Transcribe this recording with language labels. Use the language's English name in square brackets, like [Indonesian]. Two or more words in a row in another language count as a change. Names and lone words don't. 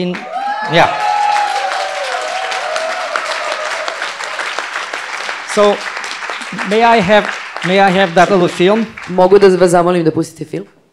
[English] So, may I have that little film? [Serbian] Mogu da vas zamolim da pustite film?